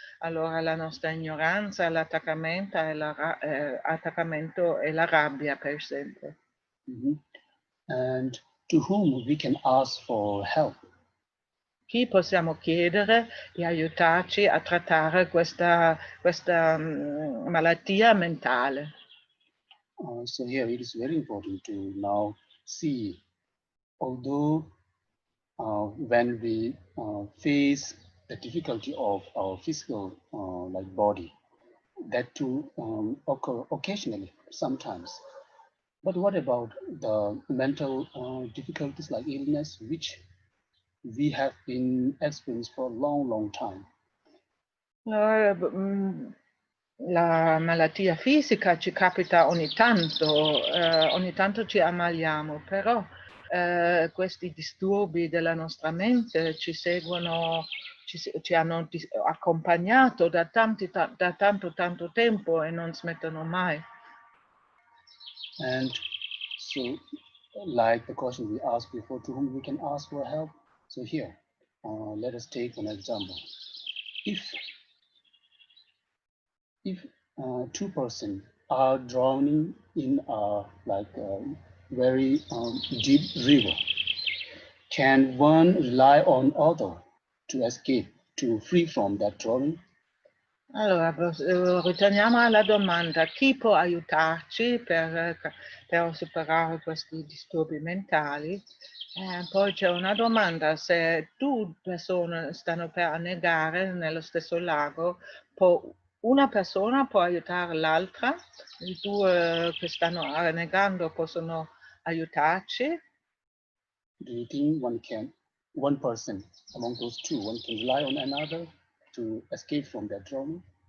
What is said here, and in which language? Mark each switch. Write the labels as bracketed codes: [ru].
[it] Allora la nostra ignoranza, l'attaccamento e la rabbia, per esempio. Mm-hmm. [en] And to whom we can ask for help. [it] Chi possiamo chiedere di aiutarci a trattare questa malattia mentale? [en] So here it is very important to now see, although when we face the difficulty of our physical like body, that too occur occasionally, sometimes. But what about the mental difficulties like illness, which we have been experienced for a long, long time? [it] La malattia fisica ci capita ogni tanto ci ammaliamo, però questi disturbi della nostra mente ci seguono, ci hanno accompagnato da tanto tempo e non smettono mai. [en] And so, like the question we asked before, to whom we can ask for help. So here, let us take an example. If two persons are drowning in a very deep river, can one rely on other to escape, to free from that drowning? [it] Allora, ritorniamo alla domanda: chi può aiutarci per superare questi disturbi mentali? Poi c'è una domanda: se due persone stanno per annegare nello stesso lago, una persona può aiutare l'altra? I due che stanno annegando possono aiutarci? [en] Do you think one person among those two, one can rely on another to escape from that drowning?